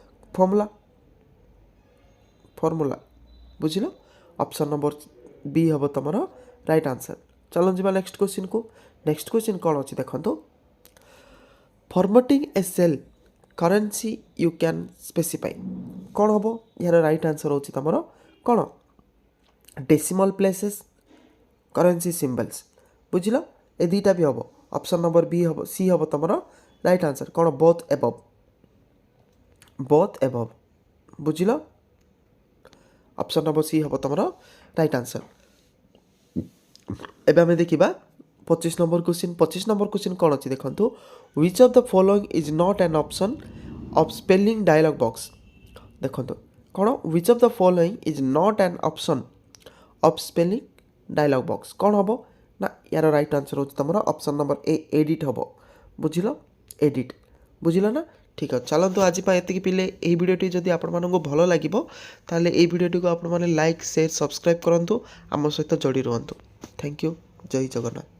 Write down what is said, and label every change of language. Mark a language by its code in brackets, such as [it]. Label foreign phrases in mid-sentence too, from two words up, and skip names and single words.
[or] ଫର୍ମୁଲା ବୁଝିଲ [en] option number B [or] ହେବ ତୁମର [en] right answer [or] ଚାଲ ଯିବା [en] next question next question [or] କ'ଣ ଅଛି ଦେଖନ୍ତୁ [en] formatting a cell currency you can specify [or] କ'ଣ ହେବ ଏହାର [en] right answer [or] ହେଉଛି ତୁମର କ'ଣ [en] decimal places currency symbols [or] ବୁଝିଲ ଏ ଦୁଇଟା ବି ହେବ [en] option number B [or] ହେବ ସି ହେବ ତୁମର [en] right answer [or] କ'ଣ ବୋଥ୍ ଏବଭ୍ ବୁଝିଲ [en] option number C [or] ହେବ ତୁମର [en] right answer [or] ଏବେ ଆମେ ଦେଖିବା 25 [en] number question [or] କ'ଣ ଅଛି ଦେଖନ୍ତୁ [en] which of the following is not an option of spelling dialog box [or] ଦେଖନ୍ତୁ କ'ଣ [en] which of the following is not an option of spelling dialog box [or] କ'ଣ ହେବ ନା ୟାର [en] right answer [or] ହେଉଛି ତୁମର [en] option number A edit [or] ହେବ ବୁଝିଲ ଏଡ଼ିଟ୍ ବୁଝିଲ ନା ଠିକ୍ ଅଛି ଚାଲନ୍ତୁ ଆଜି ପାଇଁ ଏତିକି ପିଲେ ଏହି ଭିଡ଼ିଓଟି ଯଦି ଆପଣମାନଙ୍କୁ ଭଲ ଲାଗିବ ତାହେଲେ ଏହି ଭିଡ଼ିଓଟିକୁ ଆପଣମାନେ [en] like share subscribe [or] କରନ୍ତୁ ଆମ ସହିତ ଯୋଡ଼ି ରୁହନ୍ତୁ [en] thank you [or] ଜୟ ଜଗନ୍ନାଥ।